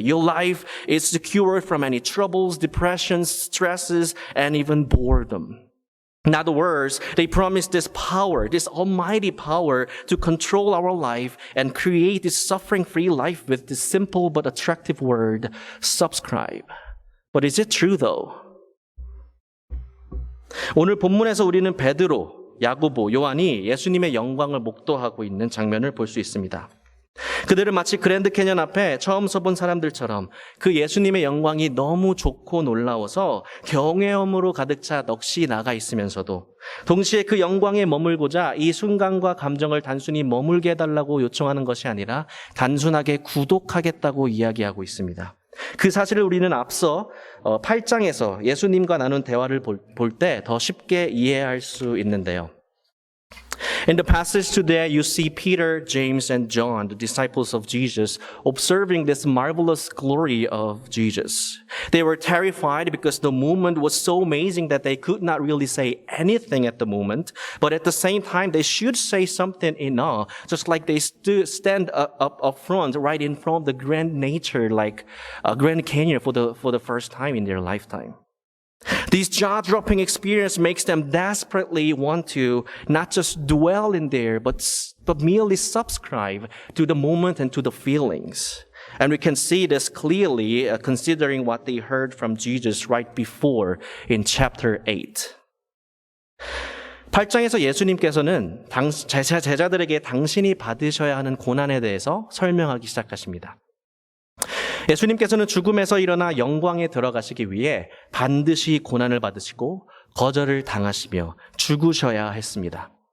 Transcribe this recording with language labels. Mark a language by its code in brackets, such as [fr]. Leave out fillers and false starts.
[en] Your life is secure from any troubles, depressions, stresses, and even boredom. In other words, they promise this power, this almighty power to control our life and create this suffering-free life with this simple but attractive word, subscribe. But is it true though? [ko] 오늘 본문에서 우리는 베드로, 야고보, 요한이 예수님의 영광을 목도하고 있는 장면을 볼 수 있습니다. 그들은 마치 그랜드 캐년 앞에 처음 서본 사람들처럼 그 예수님의 영광이 너무 좋고 놀라워서 경외함으로 가득 차 넋이 나가 있으면서도 동시에 그 영광에 머물고자 이 순간과 감정을 단순히 머물게 해달라고 요청하는 것이 아니라 단순하게 구독하겠다고 이야기하고 있습니다. 그 사실을 우리는 앞서 8장에서 예수님과 나눈 대화를 볼 때 더 쉽게 이해할 수 있는데요. [en] In the passage today, you see Peter, James, and John, the disciples of Jesus, observing this marvelous glory of Jesus. They were terrified because the moment was so amazing that they could not really say anything at the moment. But at the same time, they should say something in awe, just like they stand up front, right in front of the grand nature, like Grand Canyon for the first time in their lifetime. This jaw-dropping experience makes them desperately want to not just dwell in there, but merely subscribe to the moment and to the feelings. And we can see this clearly considering what they heard from Jesus right before in chapter 8. [ko] 8장에서 예수님께서는 제자들에게 당신이 받으셔야 하는 고난에 대해서 설명하기 시작하십니다. 예수님께서는 죽음에서 일어나 영광에 들어가시기 위해 반드시 고난을 받으시고 거절을 당하시며 죽으셔야 했습니다.